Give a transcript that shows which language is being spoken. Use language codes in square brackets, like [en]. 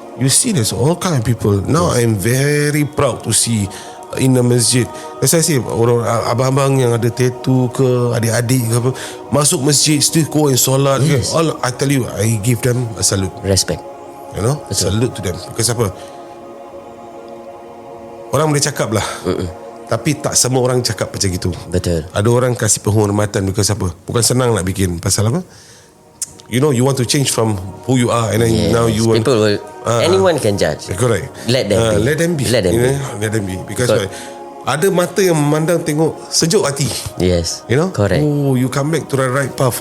[en] You see there's all kind of people. Now I'm very proud to see in the masjid. As I say, [ms] orang abang-abang yang ada tattoo ke, adik-adik ke apa, masuk masjid [en] still go and solat. Yes. All I tell you, I give them a salute. Respect. You know, salute to them. Because [ms] apa? Orang boleh cakap lah, tapi tak semua orang cakap macam gitu. Betul. Ada orang kasih penghormatan [en] because [ms] apa? Bukan senang nak bikin. Pasal apa? [en] You know, you want to change from who you are, and then now you want, people will anyone can judge. correct. Let them be. Let them be. Let them You be. know, let them be. Because why? [ms] Ada mata yang memandang, tengok sejuk hati. [en] Yes. You know? Correct. Oh, you come back to the right path.